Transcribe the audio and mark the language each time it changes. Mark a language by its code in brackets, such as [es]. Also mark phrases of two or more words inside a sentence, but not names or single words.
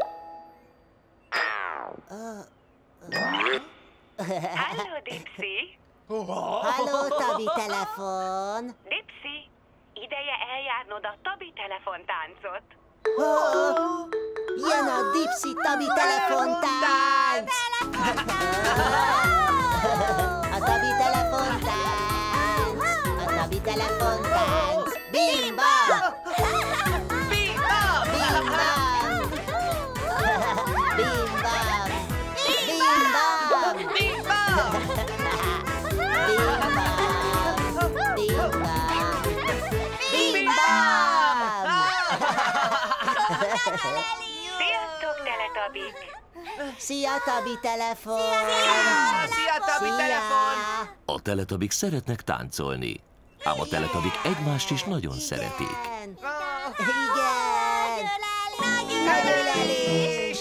[hu] Halló, Dipsy! Halló, Tabi telefon. Dipsy, ideje eljárnod a Tabi telefontáncot. Jön a Dipsy Tabi telefontánc. A Tabi telefontánc. A Tabi telefontánc. Bim bam! Bim bam! Bim bam! Bim bam! Bim bam! Bim bam! Bim bam! Bim bam! Sziasztok, teletabik! Szia, Tabi telefon! Szia, Tabi telefon! A teletabik szeretnek táncolni, ám a teletabik egymást is nagyon szeretik. Igen! Igen! Nagy ölelés!